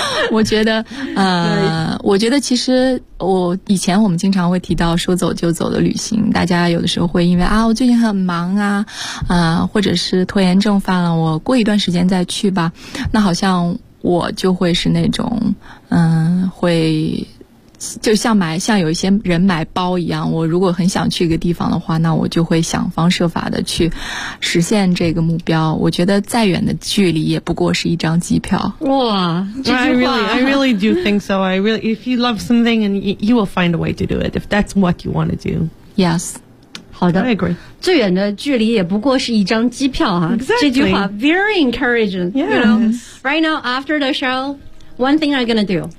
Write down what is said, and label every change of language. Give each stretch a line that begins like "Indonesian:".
Chinese: 我觉得我觉得其实我以前我们经常会提到说走就走的旅行，大家有的时候会因为啊我最近很忙啊或者是拖延症犯了，我过一段时间再去吧，那好像我就会是那种会就像有一些人买包一样，我如果很想去一个地方的话，那我就会想方设法的去实现这个目标。我觉得再远的距离也不过是一张机票。哇，这句话
English: I really do think so. I really, if you love something and you will find a way to do it, if that's what you want to do. Yes.
Chinese: 好的
English: I agree.
Chinese: 最远的距离也不过是一张机票哈。
English: Exactly.
Chinese: 这句话
English: very encouraging. Yes. You know, right now, after the show,One thing I'm gonna do.